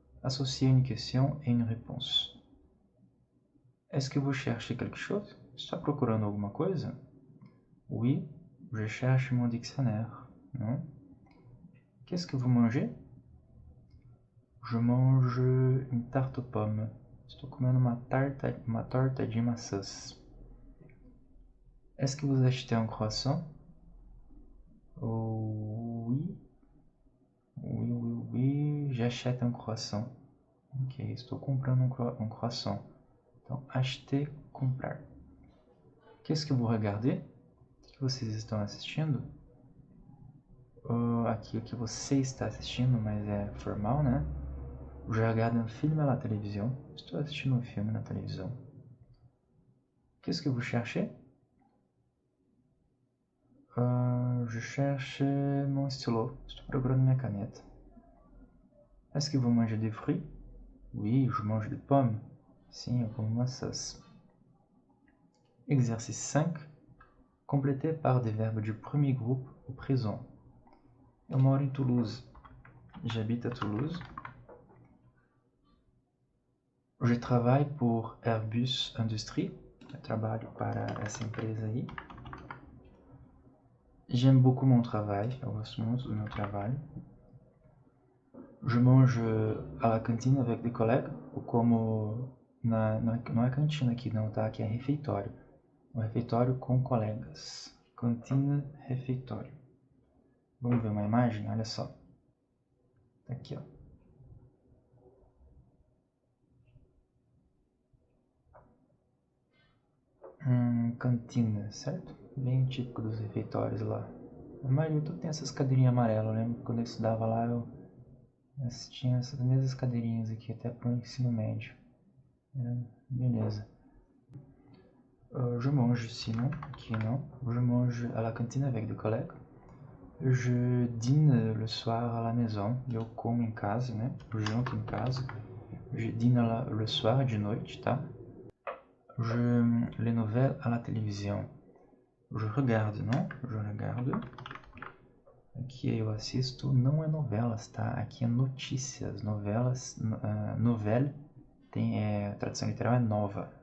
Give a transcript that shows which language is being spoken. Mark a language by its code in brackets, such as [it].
[fr] Associer une question et une réponse. Est-ce que vous cherchez quelque chose? [pt] Está procurando alguma coisa? [fr] Oui, je cherche mon dictionnaire. Non? Qu'est-ce que vous mangez? Je mange une tarte aux pommes. [pt] Estou comendo uma torta de maçãs. [fr] Est-ce que vous achetez un croissant? Oh, oui. Oui, j'achète un croissant. [pt] Ok, estou comprando um croissant. Então, acheter, comprar. [fr] Qu'est-ce que vous regardez? [pt] O que vocês estão assistindo? Aqui o que você está assistindo, mas é formal, né? [fr] Je regarde un film à la télévision. [pt] Estou assistindo um filme na televisão. [fr] Qu'est-ce que vous cherchez? Je cherche mon stylo. [pt] Estou procurando minha caneta. [fr] Est-ce que vous mangez des fruits? Oui, je mange des pommes. [pt] Sim, eu como maçãs. [fr] Exercice 5. Complété par des verbes du premier groupe au présent. [pt] Eu moro em Toulouse. [fr] J'habite à Toulouse. Je travaille pour Airbus Industrie. [pt] Eu trabalho para essa empresa aí. [fr] J'aime beaucoup mon travail. [pt] Eu gosto muito do meu trabalho. [fr] Je mange à la cantine avec des collègues. [pt] Eu como não é cantina aqui não, tá? Aqui é refeitório. O refeitório com colegas. Cantina, refeitório. Vamos ver uma imagem? Olha só. Tá aqui, ó. Cantina, certo? Bem típico dos refeitórios lá. A maioria tudo tem essas cadeirinhas amarelas. Eu lembro que quando eu estudava lá, eu tinha essas mesmas cadeirinhas aqui, até pro ensino médio. [fr] Beleza. Je mange sinon, qui non. Je mange à la cantine avec des collègues. Je dîne le soir à la maison. [pt] Eu como em casa, né? Eu janto em casa. [fr] Je dîne le soir, [pt] de noite, tá? [fr] Je les nouvelles à la télévision. Je regarde, não? Je regarde. [pt] Aqui eu assisto, não é novelas, tá? Aqui é notícias. Novelas, nouvelle, a tradução literal é nova.